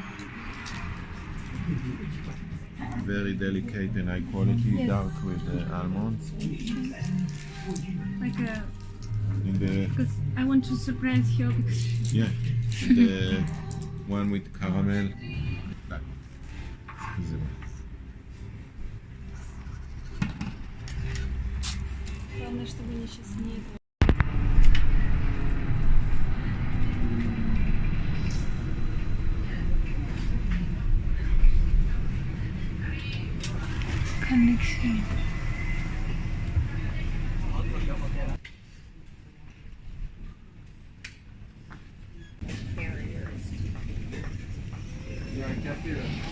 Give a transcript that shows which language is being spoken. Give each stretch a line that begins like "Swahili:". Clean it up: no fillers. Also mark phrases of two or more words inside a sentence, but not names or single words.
English: Very delicate and high quality, Yes. dark with almonds. Like a. In the Because I want to surprise her because. yeah, the one with caramel. That is the one.
Russian: Главное, чтобы они сейчас не это.
English: Connection.
French: Il y a un café là.